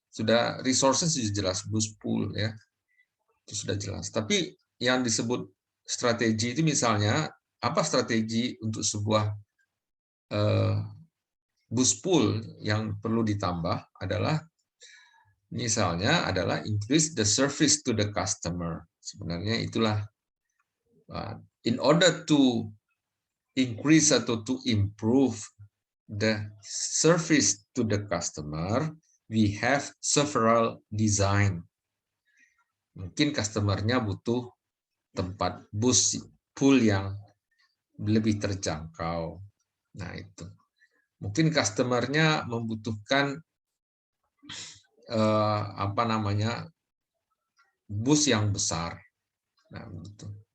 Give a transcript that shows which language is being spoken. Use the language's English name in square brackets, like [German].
[Indonesian] Sudah resources sudah jelas, bus pool ya. Itu sudah jelas. Tapi yang disebut strategi itu misalnya apa strategi untuk sebuah bus pool yang perlu ditambah adalah misalnya adalah [English] increase the service to the customer. [Indonesian] Sebenarnya itulah [English] in order to increase [Indonesian] atau [English] to improve the service to the customer, we have several design. [Indonesian] Mungkin customernya butuh tempat bus pool yang lebih terjangkau. Nah itu. Mungkin customernya membutuhkan apa namanya, bus yang besar. Nah, begitu.